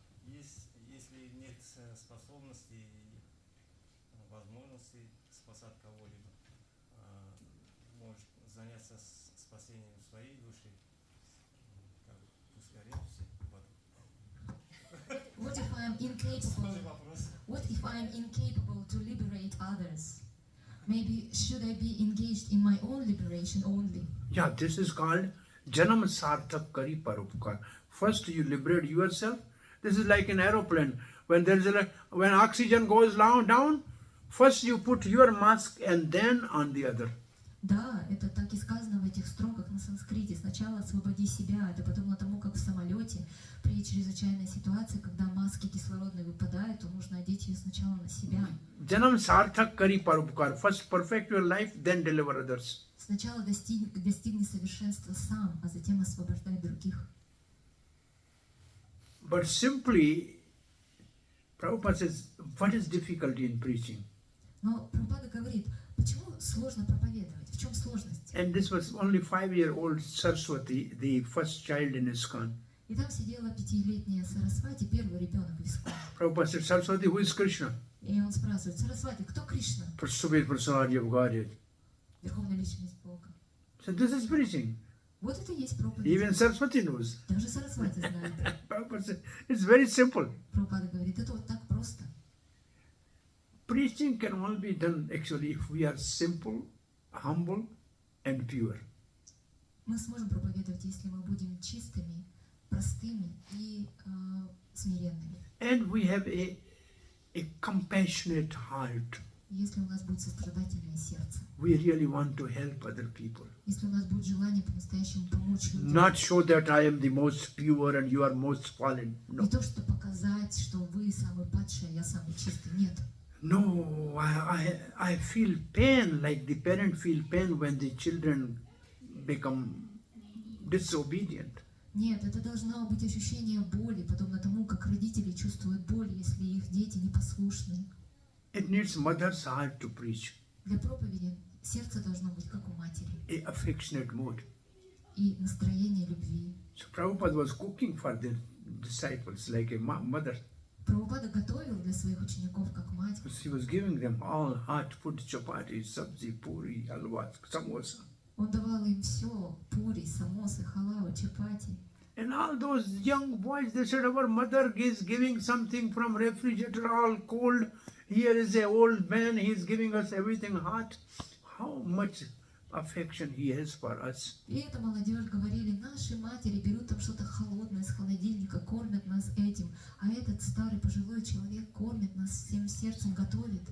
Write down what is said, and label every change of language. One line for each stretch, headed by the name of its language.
Russian: Если нет способности и возможности спасать кого-либо, может заняться спасением своей души, пусть горят все в аду.
English: What if I am incapable?
Russian: Сложный вопрос.
English: What if I am incapable to liberate others? Maybe should I be engaged in my own liberation only? Yeah, this is called
Hindi: Janam Sarthak Kari Parupkar.
English: First you liberate yourself. This is like an aeroplane. When when oxygen goes down, first you put your mask and then on the other.
Russian: Да, это так и сказано в этих строках на санскрите. Сначала освободи себя, это подобно тому, как в самолете при чрезвычайной ситуации, когда маски кислородные выпадают, то нужно одеть ее сначала на себя.
Hindi: Janam Sarthak Kari Parupkar.
English: First perfect your life, then deliver others.
Russian: Сначала достигни совершенства сам, а затем освобождай других.
English: But simply, Prabhupada says, what is difficulty in preaching?
Russian: Но Прабхупада говорит, почему сложно проповедовать? В чем сложность?
English: And this was only 5-year-old Saraswati, the first child in ISKCON.
Russian: И там сидела 5-летняя Сарасвати, первый ребенок в Исконе.
English: Prabhupada said, Saraswati, who is Krishna?
Russian: И он спрашивает, Сарасвати, кто Кришна?
English: Prasubhet Personality of Godhead.
Russian: Верховная личность Бога.
English: So this is preaching.
Russian: Вот это и есть проповедь.
English: Even Saraswati knows.
Russian: Даже Сарасвати знает.
English: Prabhupada said, it's very simple.
Russian: Прабхупада говорит, это вот так просто.
English: Preaching can only be done actually if we are simple, humble, and pure.
Russian: Мы сможем проповедовать, если мы будем чистыми, простыми и смиренными.
English: And we have a compassionate heart.
Russian: Если у нас будет сострадательное сердце.
English: We really want to help other people.
Russian: Если у нас будет желание по-настоящему помочь людям.
English: Not show that I am the most pure and you are most fallen. No.
Russian: Не то, что показать, что вы самый падший, а я самый чистый. Нет.
English: No, I feel pain like the parent feel pain when the children become disobedient.
Russian: Нет, это должно быть ощущение боли, подобно тому, как родители чувствуют боль, если их дети непослушны.
English: It needs mother's heart to preach,
Russian: Для проповеди сердце должно быть как у матери.
English: a affectionate mood.
Russian: И настроение любви.
English: So Prabhupada was cooking for the disciples like a mother.
Russian: Прабхупада готовил для своих учеников как мать.
English: He was giving them all hot food, chapati, sabzi, puri, halwa, samosa.
Russian: Он давал им все: пури, самосы, халава, чапати.
English: And all those young boys, they said, our mother is giving something from refrigerator, all cold. Here is an old man, he is giving us everything hot. How much affection he has for us.
Russian: И эта молодежь говорили: наши матери берут там что-то холодное с холодильника, кормят нас этим, а этот старый пожилой человек кормит нас всем сердцем, готовит.